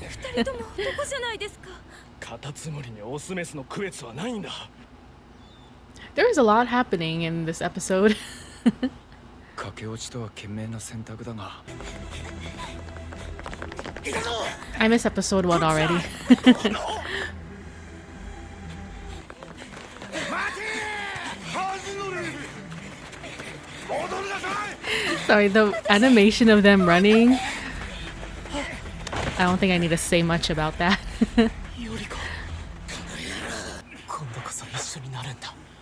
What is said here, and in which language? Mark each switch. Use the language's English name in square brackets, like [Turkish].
[Japanese] 二人とも男じゃないですか。カタツムリにオスメスの区別はないんだ。 [English] There is a lot happening in this episode. [Japanese] 駆け落ちとは賢明な選択だが。 [English] I miss episode 1 already. Sorry, the animation of them running. I don't think I need to say much about that. [Japanese] 今度こそ一緒になるんだ。